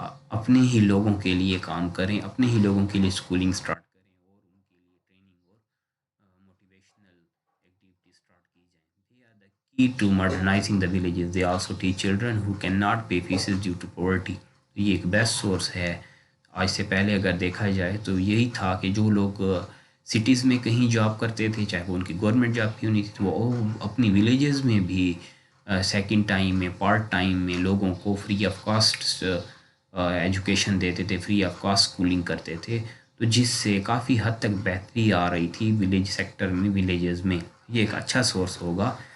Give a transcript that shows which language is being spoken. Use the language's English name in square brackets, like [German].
[Urdu] اپنے ہی لوگوں کے لیے کام کریں، اپنے ہی لوگوں کے لیے اسکولنگ سٹارٹ کریں، اور ان کے لیے ٹریننگ اور موٹیویشنل ایکٹیویٹی سٹارٹ کی جائیں۔ [English] They are the key to modernizing the villages. They also teach children who cannot pay fees due to poverty. [Urdu] یہ ایک بیسٹ سورس ہے۔ آج سے پہلے اگر دیکھا جائے تو یہی تھا کہ جو لوگ سٹیز میں کہیں جاب کرتے تھے، چاہے وہ ان کی گورنمنٹ جاب کیوں نہیں تھی، تو وہ اپنی ولیجز میں بھی سیکنڈ ٹائم میں، پارٹ ٹائم میں لوگوں کو فری آف کاسٹ ایجوکیشن دیتے تھے، فری آف کاسٹ اسکولنگ کرتے تھے، تو جس سے کافی حد تک بہتری آ رہی تھی ولیج سیکٹر میں، ولیجز میں۔ یہ ایک اچھا سورس ہوگا،